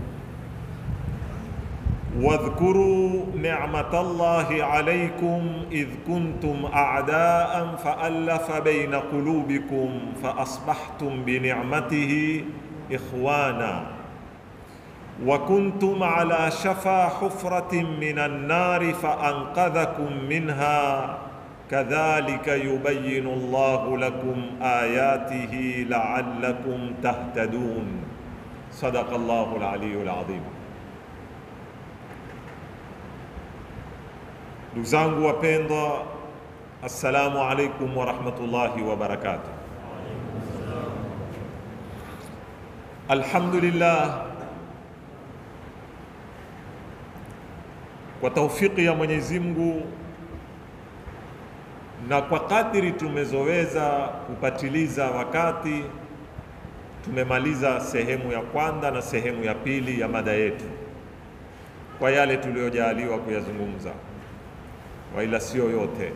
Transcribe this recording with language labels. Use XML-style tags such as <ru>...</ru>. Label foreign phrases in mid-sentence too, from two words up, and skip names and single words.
<ar>واذكروا نعمة الله عليكم إذ كنتم أعداء فألف بين قلوبكم فأصبحتم بنعمته إخوانا وكنتم على شفا حفرة من النار فأنقذكم منها كذلك يبين الله لكم آياته لعلكم تهتدون. صدق الله العلي العظيم.</ar> <sw>Ndugu zangu wapendwa,</sw> <ar>السلام عليكم و رحمة الله و بركاته.</ar> <sw>Alhamdulillah, kwa taufiki ya Mwenyezi Mungu na kwa kadiri tumezoweza kupatiliza wakati, tumemaliza sehemu ya kwanza na sehemu ya pili ya mada yetu kwa yale tuliyojaliwa kuyazungumza, waila sio yote.</sw>